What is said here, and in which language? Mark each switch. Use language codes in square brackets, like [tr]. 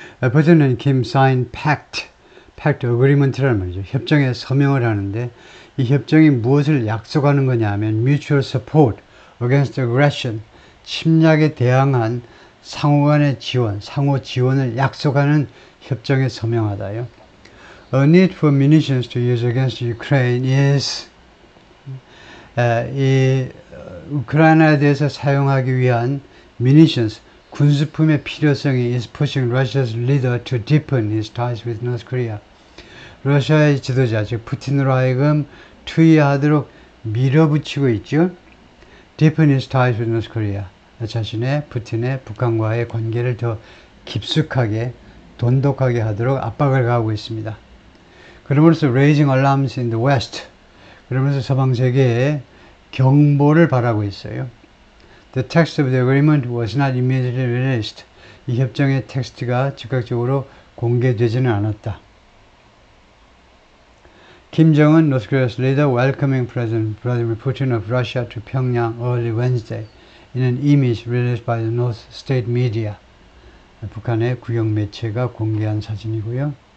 [ko] 푸틴은 김 사인 팩트 어그리먼트라는 말이죠. 협정에 서명을 하는데, 이 협정이 무엇을 약속하는 거냐 하면, [en] mutual support against aggression, [ko] 침략에 대항한 상호 간의 지원, 상호 지원을 약속하는 협정에 서명하다요. [en] A need for munitions to use against Ukraine is [ko] 이 우크라이나에 대해서 사용하기 위한 [en] munitions, [ko] 군수품의 필요성이 [en] is pushing Russia's leader to deepen his ties with North Korea. [ko] 러시아의 지도자, 즉 푸틴으로 하여금 투의하도록 밀어붙이고 있죠. [en] deepen his ties with North Korea. [ko] 푸틴의 북한과의 관계를 더 깊숙하게, 돈독하게 하도록 압박을 가하고 있습니다. 그러면서 [en] raising alarms in the West, [ko] 그러면서 서방 세계에 경보를 바라고 있어요. [en] The text of the agreement was not immediately released. [ko] 이 협정의 텍스트가 즉각적으로 공개되지는 않았다. [en] Kim Jong-un, North Korea's leader, welcoming President Vladimir Putin of Russia to Pyongyang early Wednesday in an image released by the North State media. [ko] 북한의 국영 매체가 공개한 사진이고요.